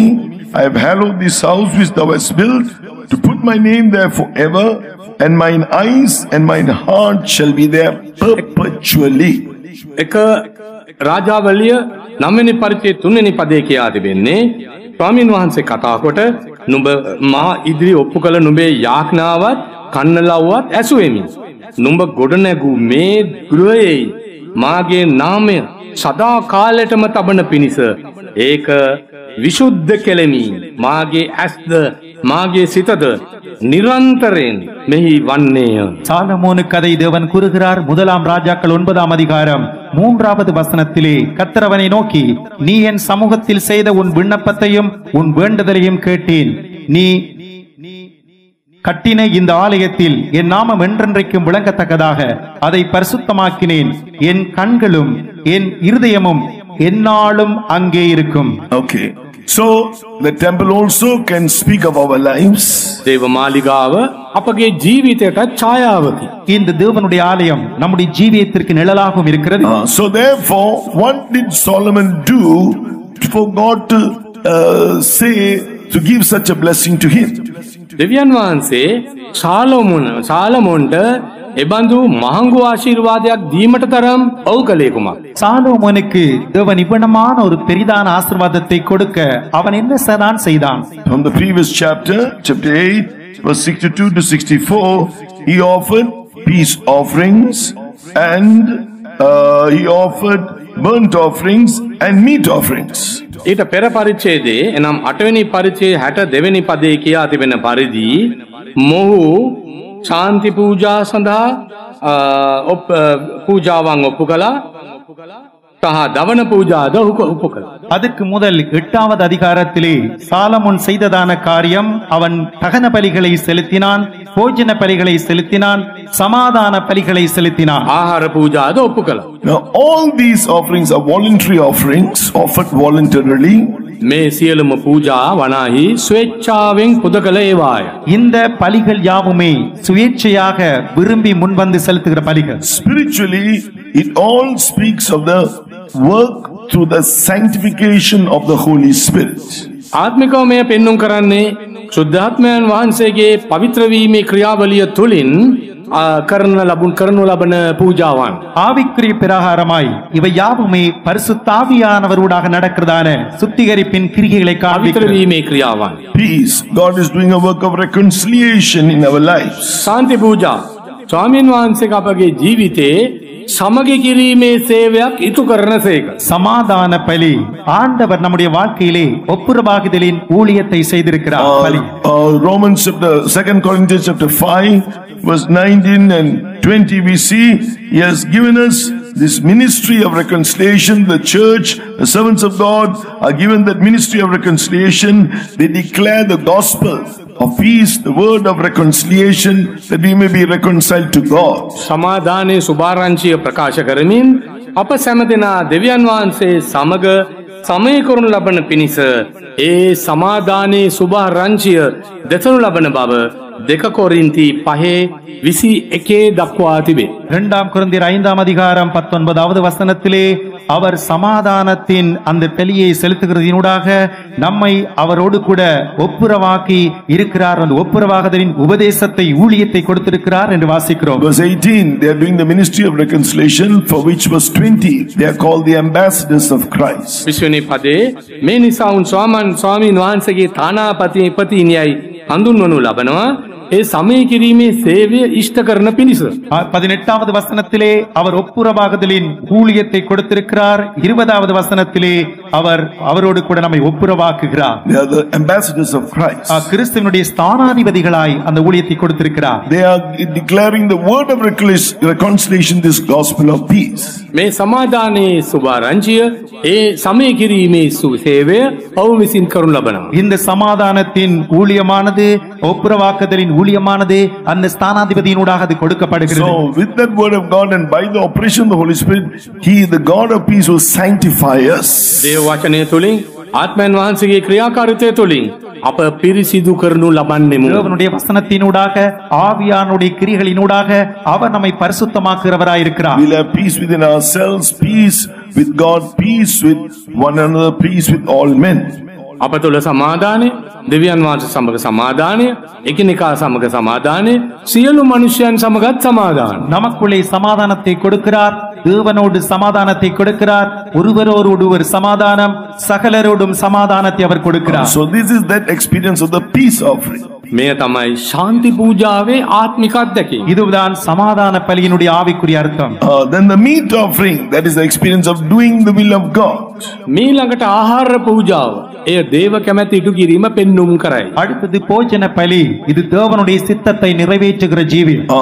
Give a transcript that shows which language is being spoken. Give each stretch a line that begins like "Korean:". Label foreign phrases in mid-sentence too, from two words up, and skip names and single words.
English: I have hallowed this house which thou hast built, to put my name there forever, and mine eyes and mine heart shall be there perpetually.
Sinhala: එක රාජාවලිය 9 වෙනි පරිච්ඡේදයේ 3 වෙනි පදයේ කියා තිබෙන්නේ, ස්වාමීන් වහන්සේ කතා කොට නුඹ මා ඉදිරි ඔප්පු කළ නුඹේ යාඥාවත් කන්නලව්වත් ඇසුවෙමි. නුඹ ගොඩනැගූ මේ ගෘහයේ මාගේ නාමය සදා කාලයටම තබන පිණිස ඒක විසුද්ධ කෙලෙමි. මාගේ ඇස්ද මාගේ සිතද නිරන්තරයෙන් මෙහි වන්නේය.
Tamil: சாலமோனுக்கு அதை தேவன் கூறுகிறார். 1 ராஜாக்கள் 9ஆம் அதிகாரம் 3வது வசனத்திலே கர்த்தர் அவனை நோக்கி, நீ என் சமூகத்தில் செய்த உன் விண்ணப்பத்தையும் உன் வேண்டுதலையும் கேட்டேன். நீ கட்டின இந்த ஆலயத்தில் என் நாமம் என்றென்றைக்கும் விளங்கத்தக்கதாக அதை பரிசுத்தமாக்கினேன். என் கண்களும் என் இருதயமும் எந்நாளும் அங்கே இருக்கும்.
English: Okay. So the temple also can speak of our lives.
Sinhala: දේව මාලිගාව අපගේ ජීවිතයට ඡායාවකි.
Tamil: இந்த தேவனுடைய ஆலயம் நம்முடைய ஜீவியத்திற்கு நிழலாகவும் இருக்கிறது.
English: So therefore, what did Solomon do for God to say to give such a blessing to him?
Sinhala: දෙවියන් වහන්සේ සාලමෝන්ට එබඳු මහඟු ආශිර්වාදයක් දීමට තරම් ඔව් කළේ කුමක්?
Tamil: சாலோமோனுக்கு தேவன் இவ்வளமான ஒரு பெரிதான ஆசீர்வாதத்தை கொடுக்க அவன் என்ன செய்தான்?
English: From the previous chapter 8, verse 62 to 64, he offered peace offerings and he offered burnt offerings and meat offerings.
Sinhala: ඊට පෙර පරිච්ඡේදයේ එනම් 8 වෙනි පරිච්ඡේදයේ 62 වෙනි පදයේ කියා තිබෙන පරිදි මොහු ශාන්ති පූජා සඳහා පූජාවන් ඔප්පු කළා. සහ දවන පූජාද ඔප්පු කළා.
Tamil: அதற்கு முதல் 8வது அதிகாரத்திலே சாலமோன் செய்ததான காரியம், அவன் தகன பலிகளை செலுத்தினான், போஜன பலிகளை செலுத்தினான், சமாதான பலிகளை செலுத்தினான்,
Sinhala: ආහාර පූජාද ඔප්පු කළා.
English: Now all these offerings are voluntary offerings offered voluntarily.
Sinhala: මේ සියලුම පූජා වනාහි ස්වේච්ඡාවෙන් පුද කළ ඒවාය.
Tamil: இந்த பலிகள் யாவுமே சுயேட்சையாக விரும்பி முன்வந்து செலுத்துகிற பலிகள்.
English: Spiritually, it all speaks of the work through the sanctification of the Holy Spirit.
Sinhala: ආත්මිකව මෙය පෙන්눔 කරන්නේ සුද්ධාත්මයන් වහන්සේගේ පවිත්‍ර වීමේ ක්‍රියාවලිය තුලින් කරනු ලබන පූජාවන්.
Tamil: ஆவிக்குரிய பிரகாரமாய் இவை யாவுமே பரிசுத்தாவியானவரோடாக நடக்கிறதான சுத்திகரிப்பின் கிரியைகளை
Sinhala: පවිත්‍ර
Tamil: காண்பிக்கிறது.
Sinhala: වීමේ ක්‍රියාවන්.
English: Peace. God is doing a work of reconciliation in our lives.
Sinhala: ශාන්ති පූජා ස්වාමීන් වහන්සේ අපගේ ජීවිතේ සමගි කිරීමේ සේවයක් ඉටු කරනසේක.
Tamil: சமாதான பலி, ஆண்டவர் நம்முடைய வாழ்க்கையிலே ஒப்புரவாகுதலின் ஊழியத்தை செய்திருக்கிறார். பலி
English: Romans chapter 2 Corinthians chapter 5 verse 19 and 20 we see he has given us this ministry of reconciliation. The church, the servants of God are given that ministry of reconciliation. They declare the gospel of peace, the word of reconciliation, that we may be reconciled to God.
Sinhala: සමාදානයේ සුභාරංචිය ප්‍රකාශ කරමින් අප සෑමදෙනා දෙවියන් වහන්සේ සමග සමය කරනු ලබන පිණිස ඒ සමාදානයේ සුභාරංචිය දෙසනු ලබන බව 2 කොරින්ති 5:21 දක්වා තිබේ.
Tamil: 2 கொரிந்தியர் 5ஆம் அதிகாரம் 19வது வசனத்திலே அவர் சமாதானத்தின் அந்த பலியை செலுத்துகிறதினூடாக நம்மை அவரோடு கூட ஒப்புரவாக்கி இருக்கிறார். அந்த ஒப்புரவாகுதலின் உபதேசத்தை, ஊழியத்தை கொடுத்திருக்கிறார் என்று வாசிக்கிறோம்.
English: Verse 18, they are doing the ministry of reconciliation, for which verse 20, they are called the ambassadors of Christ.
Sinhala: 20 පදේ මේ නිසා උන් ස්වාමීන් වහන්සේගේ තානාපතිපතිනියයි හඳුන්වනු ලබනවා. ඒ සමය කිරීමේ සේවය ඉෂ්ට කරන පිණිස.
Tamil: 18வது வசனத்திலே அவர் ஒப்புரவாகுதலின் ஊழியத்தை கொடுத்திருக்கிறார். 20வது வசனத்திலே அவர் அவரோடு கூட நம்மை ஒப்புரவாக்குகிறார்.
English: They are the ambassadors of Christ.
Tamil: கிறிஸ்துவினுடைய ஸ்தானாதிபதிகளாய் அந்த ஊழியத்தை கொடுத்திருக்கிறார்.
English: They are declaring the word of reconciliation, this gospel of peace.
Sinhala: මේ සමාදානයේ සුභාරංචිය ඒ සමය කිරීමේ සේවය ඔවුන් විසින් කරනු ලබනවා.
Tamil: இந்த சமாதானத்தின் ஊழியமானது, ஒப்புரவாக்குதலின் ஊழியமானது அந்த ஸ்தானாதிபதியினூடாக அது கொடுக்கப்படுகிறது.
English: So with that word of God and by the operation of the Holy Spirit, he, the God of peace, will sanctify us.
Sinhala: දේව වචනය තුලින් ආත්මයන් වහන්සේගේ ක්‍රියාකාරීත්වය තුලින් අප පිරිසිදු කරනු ලබන්නෙමු.
Tamil: தேவனுடைய வசனத்தினூடாக, ஆவியானுடைய கிரியைகளினூடாக அவர் நம்மை பரிசுத்தமாக்குகிறவராய் இருக்கிறார்.
English: We'll have peace within ourselves, peace with God, peace with one another, peace with all men.
Sinhala: අප තුළ සමාදානය, දෙවියන් වහන්සේ සමග සමාදානය, එකිනෙකා සමග සමාදානය, සියලු මනුෂ්‍යයන් සමගත් සමාදානය.
Tamil: நமக்குள்ளே சமாதானத்தை கொடுக்கிறார், தேவனோடு சமாதானத்தை கொடுக்கிறார், ஒருவரோடு ஒரு சமாதானம், சகலரோடும் சமாதானத்தை அவர் கொடுக்கிறார்.
English: So this is that experience of the peace offering.
Sinhala: මෙය තමයි ශාන්ති පූජාවේ ආත්මික අත්දැකීම.
Tamil: இதுதான் சமாதான பலியினுடைய ஆவிக்குரிய அர்த்தம்.
English: Then the meat offering, that is the experience of doing the will of God.
Sinhala: මීළඟට ආහාර පූජාව, එය දේව කැමැති ඉටු කිරීම පෙන්눔 කරයි.
Tamil: அடுத்தது போஜன பலி, இது தேவனுடைய சித்தத்தை நிறைவேற்றுகிற ஜீவி.